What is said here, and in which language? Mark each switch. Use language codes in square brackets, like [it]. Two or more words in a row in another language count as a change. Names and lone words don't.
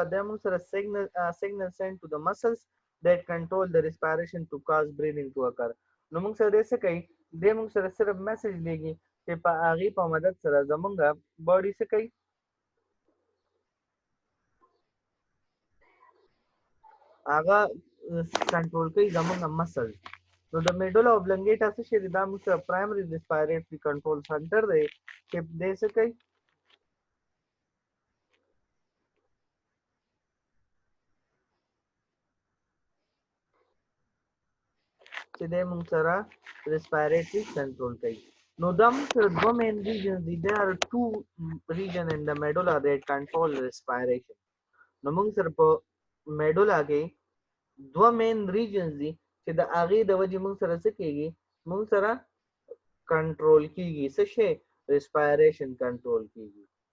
[ps] د موږ سره [en] signal sent to the muscles that control the respiration to cause breathing to occur [ps] نو موږ سره څه کوي د موږ سره صرف میسج لګي چې په هغه په مدد سره زمونږ باډي څه کوي هغه کنټرول کوي زمونږ مسل نو د [en] medulla oblongata [ps] څه شی دی دا موږ سره [en] primary respiratory control center [ps] دی چې دې څه کوي چې د موږ سره [en] respiratory control [ps] کوي نو دا موږ سره دوه main regions دي [en] there are two region in the medulla that control respiration [ps] نو موږ سره په medulla کې دوه [en] main regions [ps] دي چې د هغې د وجې موږ سره څه کېږي موږ سره کنټرول کېږي څه شی respiration کنټرول کېږي